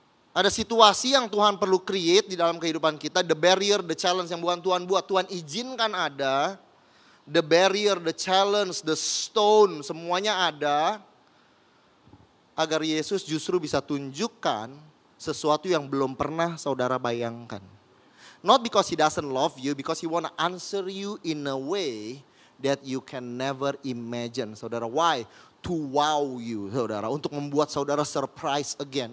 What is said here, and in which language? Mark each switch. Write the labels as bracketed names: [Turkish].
[Indonesian] Ada situasi yang Tuhan perlu create di dalam kehidupan kita. [English] The barrier, the challenge [Indonesian] yang bukan Tuhan buat. Tuhan izinkan ada. [English] The barrier, the challenge, the stone [Indonesian] semuanya ada. Agar Yesus justru bisa tunjukkan sesuatu yang belum pernah saudara bayangkan. [English] Not because he doesn't love you, because he want to answer you in a way that you can never imagine. Saudara, why? To wow you, saudara. [Indonesian] Untuk membuat saudara [English] surprise again.